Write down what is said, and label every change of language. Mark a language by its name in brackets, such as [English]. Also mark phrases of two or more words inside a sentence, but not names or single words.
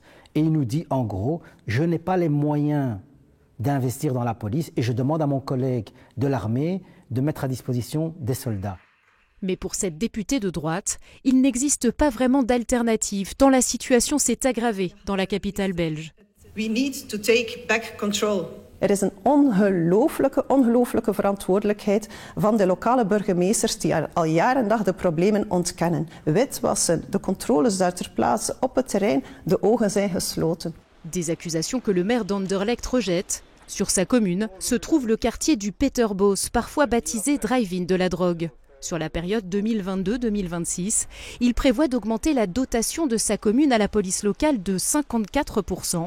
[French] Et il nous dit, en gros, je n'ai pas les moyens d'investir dans la police et je demande à mon collègue de l'armée de mettre à disposition des soldats. Mais pour cette députée de droite, il n'existe pas vraiment d'alternative, tant la situation s'est aggravée dans la capitale belge. [English] We need to take back control. [Dutch] Is een ongelooflijke verantwoordelijkheid van de lokale burgemeesters die al jaar en dag de problemen ontkennen. Witwassen, de controles daar ter plaatse op het terrein, de ogen zijn gesloten. [French] Des accusations que le maire d'Anderlecht rejette. Sur sa commune se trouve le quartier du Peterbos, parfois baptisé drive-in de la drogue. Sur la période 2022-2026, il prévoit d'augmenter la dotation de sa commune à la police locale de 54%.